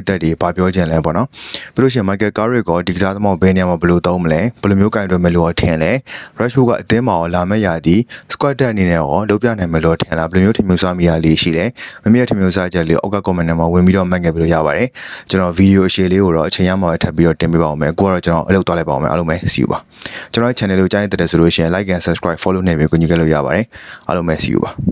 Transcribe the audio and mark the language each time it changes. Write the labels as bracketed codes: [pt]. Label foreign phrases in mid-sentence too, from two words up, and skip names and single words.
[my] သက်တွေဘာပြောချင်လဲပေါ့နော်ပြီးလို့ရှိရင် Michael Carrick ကဒီကစားသမားဘယ်နေရာမှာဘယ်လိုတုံးမလဲဘယ်လိုမျိုးကင်တွယ်မယ်လို့ထင်လဲ Rashford ကအသင်းမှာလာမဲ့ရာဒီ squad တက်အနေနဲ့ရောလုပ်ပြနိုင်မယ်လို့ထင်လားဘယ်လိုမျိုးထင်မျိုးစားမိရလေးရှိလဲမမေ့ထင်မျိုးစားချက်လေးအောက်က comment ထဲမှာဝင်ပြီးတော့မှတ်ခဲ့ပြီးလို့ရပါတယ်ကျွန်တော်ဗီဒီယိုအရှည်လေးကိုတော့အချိန်ရမှာပဲထပ်ပြီးတော့တင်ပေးပါဦးမယ်ကိုကတော့ကျွန်တော်အလုပ်သွားလိုက်ပါဦးမယ်အားလုံးပဲ [en] see you [my] ပါကျွန်တော်ရဲ့ channel ကိုကြားနေတဲ့ဆိုလို့ရှိရင် [en] like and subscribe follow [my] နေပြီးကိုညီခဲ့လို့ရပါတယ်အားလုံးပဲ [en] see you [my] ပါ